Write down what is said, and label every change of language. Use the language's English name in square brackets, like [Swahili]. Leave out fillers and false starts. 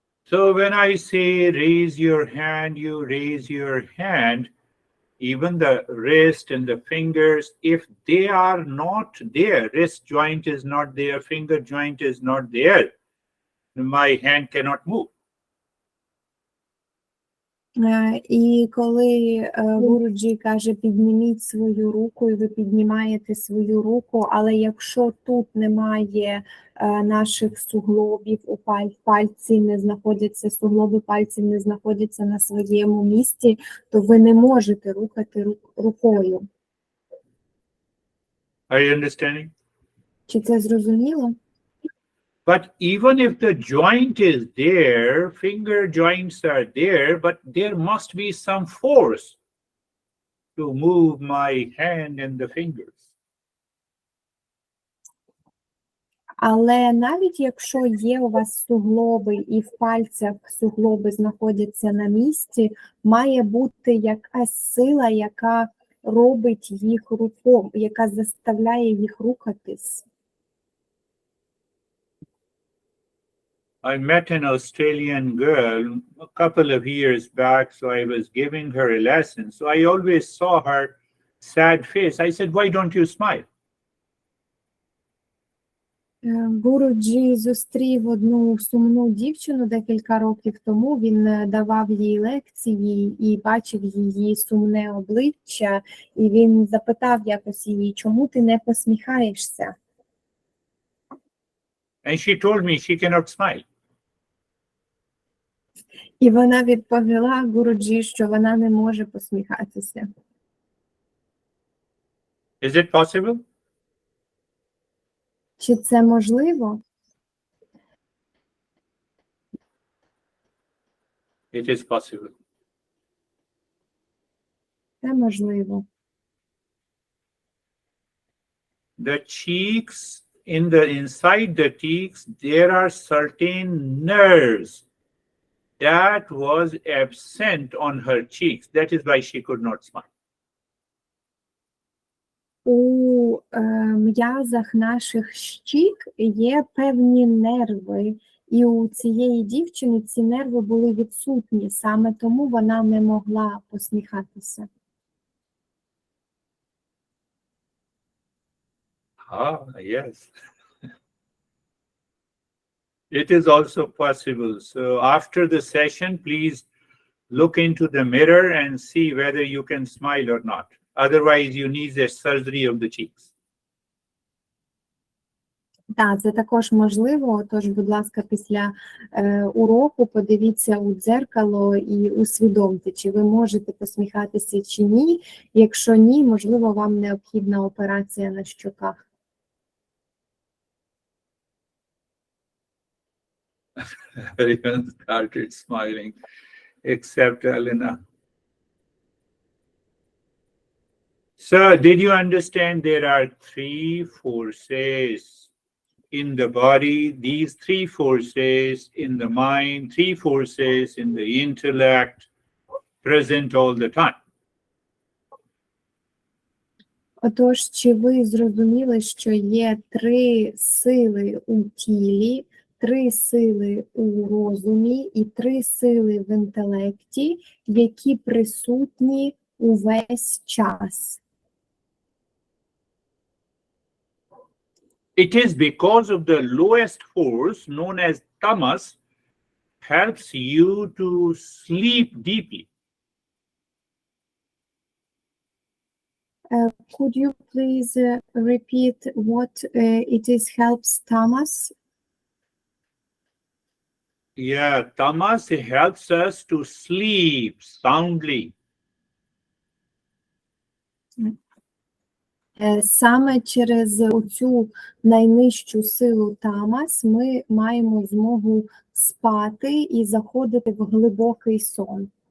[English] So when I say raise your hand, you raise your hand. Even the wrist and the fingers, if they are not there, wrist joint is not there, finger joint is not there, my hand cannot move. [Ukrainian] І коли Гуруджі каже, підніміть свою руку, і ви піднімаєте свою руку, але якщо тут немає наших суглобів, у пальці не знаходяться, суглоби пальців не знаходяться на своєму місці, то ви не можете рухати рукою. [English] Are you understanding? [Ukrainian] Чи це зрозуміло? [English] But even if the joint is there, finger joints are there, but there must be some force to move my hand and the fingers. [Ukrainian] Але навіть якщо є у вас суглоби і в пальцях суглоби знаходяться на місці, має бути якась сила, яка робить їх рухом, яка заставляє їх рухатись. [English] I met an Australian girl a couple of years back, so I was giving her a lesson. So I always saw her sad face. I said, why don't you smile? [Ukrainian] Гуруджі зустрів одну сумну дівчину декілька років тому, він давав їй лекції і бачив її сумне обличчя, і він запитав якось її, чому ти не посміхаєшся? [English] And she told me she cannot smile. [Ukrainian] І вона відповіла Гуруджі, що вона не може посміхатися. [English] Is it possible? [Ukrainian] Чи це можливо? [English] It is possible. [Ukrainian] Це можливо. [English] The cheeks, inside the cheeks, there are certain nerves that was absent on her cheeks. That is why she could not smile. [Ukrainian] У м'язах наших щік є певні нерви, і у цієї дівчини ці нерви були відсутні, саме тому вона не могла посміхатися. [English] Ah, yes. It is also possible. So after the session, please look into the mirror and see whether you can smile or not. Otherwise, you need a surgery of the cheeks. [Ukrainian] Так, це також можливо, тож, будь ласка, після уроку подивіться у дзеркало і усвідомте, чи ви можете посміхатися чи ні. Якщо ні, можливо, вам необхідна операція на щоках. [English] Everyone started smiling, except Elena. So, did you understand there are three forces in the body, these three forces in the mind, three forces in the intellect, present all the time? [Ukrainian] Отож, чи ви зрозуміли, що є три сили у тілі, три сили у розумі і три сили в інтелекті, які присутні увесь час? [English] It is because of the lowest force, known as tamas, helps you to sleep deeply. Could you please repeat what it is helps tamas? Yeah, tamas helps us to sleep soundly. [Ukrainian] Саме через оцю найнижчу силу тамас ми маємо змогу спати і заходити в глибокий сон.